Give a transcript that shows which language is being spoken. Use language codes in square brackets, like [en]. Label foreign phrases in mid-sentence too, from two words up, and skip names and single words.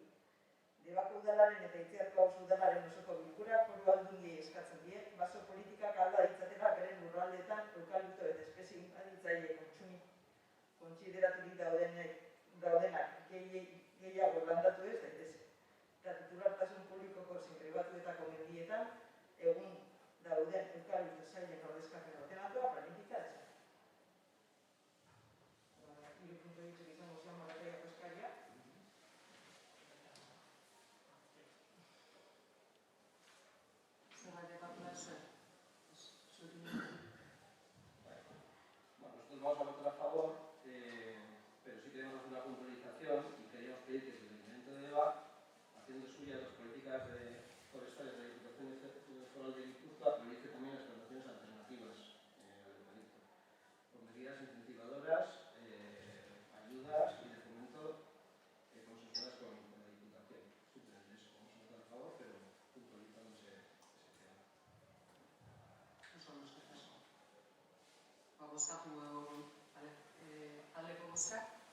[eu] Debako udalaren eta Itziarko auzo udalaren osoko bilkura foru aldundiei eskatzen die, baso politikak alda ditzatela beren lurraldeetan eukalipto eta espezie inbaditzaile kontsideraturik daudenak gehiago landatu ez daitezke. Eta titulartasun publikoko zein pribatuetako mendietan egun dauden eukalipto zailen ordezkapen ordenatua planifica dezake. Hiru puntu ditzuk izango zian morataiako eskaria. [es] Nosotros vamos a votar a favor, pero sí queremos una puntualización y queríamos pedir que el Ayuntamiento de Deva, haciendo suyas las políticas forestales de la Diputación Foral de Guipúzcoa, priorice también las plantaciones alternativas al eucalipto, con medidas incentivadoras, ayudas y de fomento consensuadas con la Diputación. Simplemente eso, vamos a votar a favor, pero puntualizándose ese tema. [eu] Bozkatu aldeko bozka.